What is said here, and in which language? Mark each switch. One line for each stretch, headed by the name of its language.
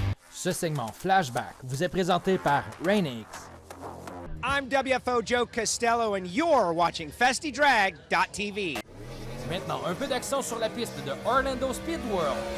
French: Ce segment Flashback vous est présenté par Rainix.
English: I'm WFO Joe Costello and you're watching FestyDrag.tv.
French: Maintenant, un peu d'action sur la piste de Orlando Speed World.